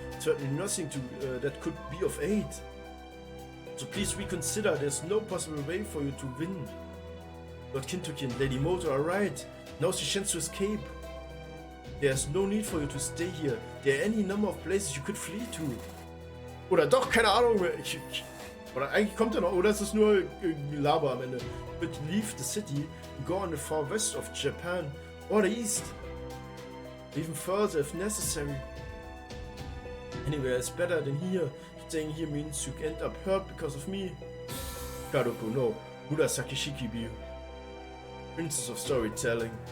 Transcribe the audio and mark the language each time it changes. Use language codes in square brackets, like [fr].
[en] Certainly nothing that could be of aid. So please reconsider. There's no possible way for you to win. Lord Kintoki and Lady Moto are right. Now's your chance to escape. There's no need for you to stay here. There are any number of places you could flee to. [de] Oder doch, keine Ahnung. Oder eigentlich kommt er noch. Oder ist es nur Laber am Ende? [en] But leave the city and go on the far west of Japan or the east. Even further if necessary. Anywhere is better than here. Staying here means you end up hurt because of me. Kadoku, no. Murasaki Shikibi. Princess of storytelling.